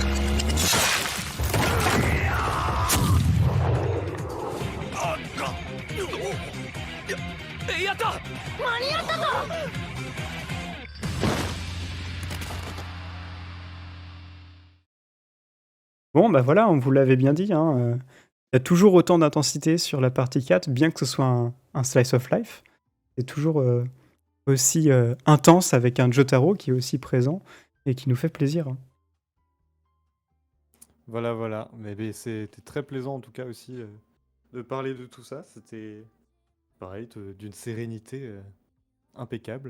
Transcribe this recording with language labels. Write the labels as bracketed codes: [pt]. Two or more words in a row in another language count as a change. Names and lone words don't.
[ja] やった。間に合ったぞ。 [fr] Bon, bah voilà, on vous l'avait bien dit, hein, il y a toujours autant d'intensité sur la partie 4, bien que ce soit un [en] slice of life. [fr] C'est toujours aussi intense avec un Jotaro qui est aussi présent et qui nous fait plaisir. Hein. Voilà, voilà. Mais c'était très plaisant en tout cas aussi de parler de tout ça. C'était pareil, d'une sérénité impeccable.